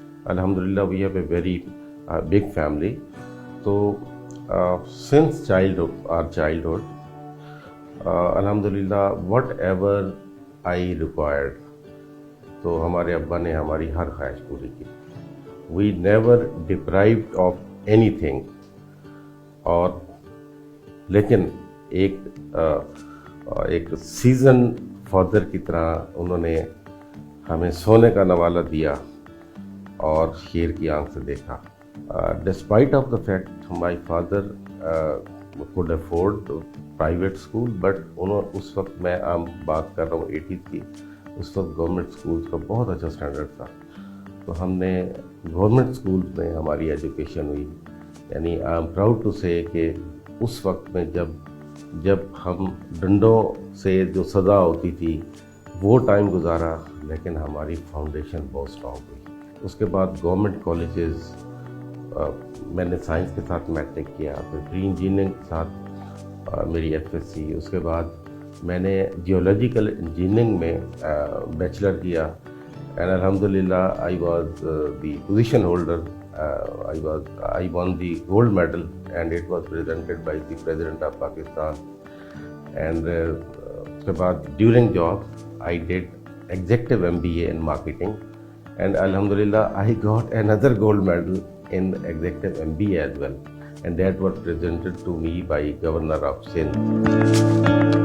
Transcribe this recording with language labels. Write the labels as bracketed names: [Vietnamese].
[English] Alhamdulillah, we have a very big family. So since our childhood, Alhamdulillah, whatever I required, [Urdu] تو ہمارے ابا نے ہماری ہر خواہش پوری کی. [English] We never deprived of anything. [Urdu] اور لیکن ایک سیزن فادر کی طرح انہوں نے ہمیں سونے کا نوالہ دیا اور شیر کی آنکھ سے دیکھا. [English] despite of the fact my father could afford private school, but [Urdu] اس وقت میں بات کر رہا ہوں 80s کی, اس وقت گورنمنٹ اسکولس کا بہت اچھا اسٹینڈرڈ تھا. تو ہم نے گورنمنٹ اسکولس میں ہماری ایجوکیشن ہوئی. یعنی [English] I am proud to say [Urdu] کہ اس وقت میں جب ہم ڈنڈوں سے جو سزا ہوتی تھی وہ ٹائم گزارا, لیکن ہماری فاؤنڈیشن بہت اسٹرانگ ہوئی. اس کے بعد گورنمنٹ کالجز, میں نے سائنس کے ساتھ میٹرک کیا, پھر پری انجینئرنگ کے ساتھ میری ایف ایس سی. اس کے بعد میں نے جیولوجیکل انجینئرنگ میں بیچلر کیا, اینڈ الحمدللہ [English] I was the position holder. I won the gold medal and it was presented by the President of Pakistan. And [Urdu] اس کے بعد [English] during job I did executive MBA in marketing, and alhamdulillah I got another gold medal in executive MBA as well, and that was presented to me by Governor of Sindh.